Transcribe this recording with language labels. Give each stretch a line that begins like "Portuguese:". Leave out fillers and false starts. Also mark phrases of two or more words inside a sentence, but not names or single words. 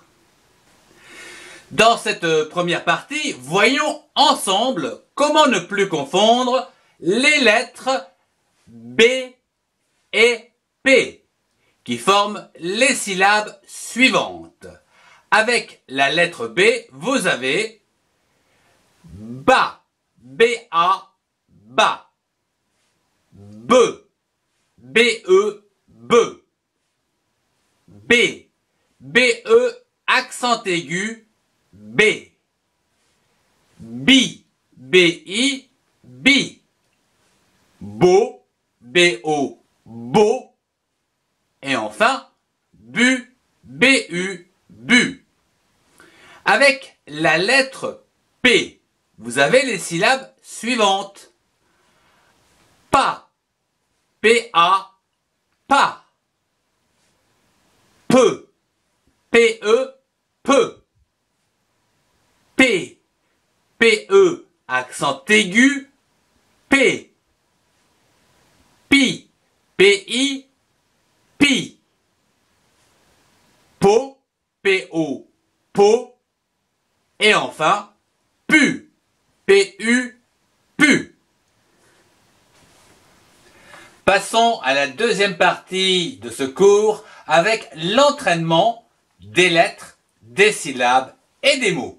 French: Dans cette première partie, voyons ensemble comment ne plus confondre les lettres B et P qui forment les syllabes suivantes. Avec la lettre B, vous avez ba, B-A, ba, B, B-E, be, B, B-E, accent aigu, B, bi, B-I, bi, bo, B-O, bo, et enfin, bu, B-U, bu. Avec la lettre P, vous avez les syllabes suivantes. Pa, P-A, pas. Peu, P-E, peu. P, P-E, accent aigu, P. Pi, P-I, pi. Po, P-O, po. Et enfin, pu, P-U, pu. Passons à la deuxième partie de ce cours avec l'entraînement des lettres, des syllabes et des mots.